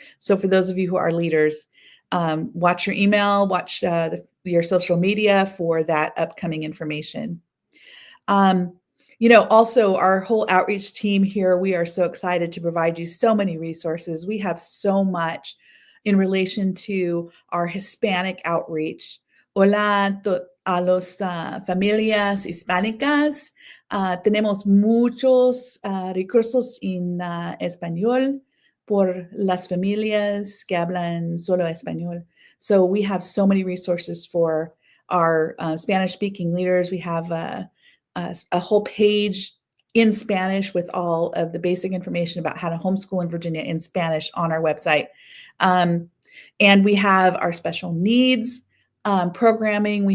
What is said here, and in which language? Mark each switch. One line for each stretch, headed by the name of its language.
English: So for those of you who are leaders, watch your email, watch your social media for that upcoming information. Also our whole outreach team here, we are so excited to provide you so many resources. We have so much in relation to our Hispanic outreach.
Spanish: Hola a los familias hispánicas. Tenemos muchos recursos en español por las familias que hablan solo español.
English: So we have so many resources for our Spanish-speaking leaders. We have a whole page in Spanish with all of the basic information about how to homeschool in Virginia in Spanish on our website. And we have our special needs programming.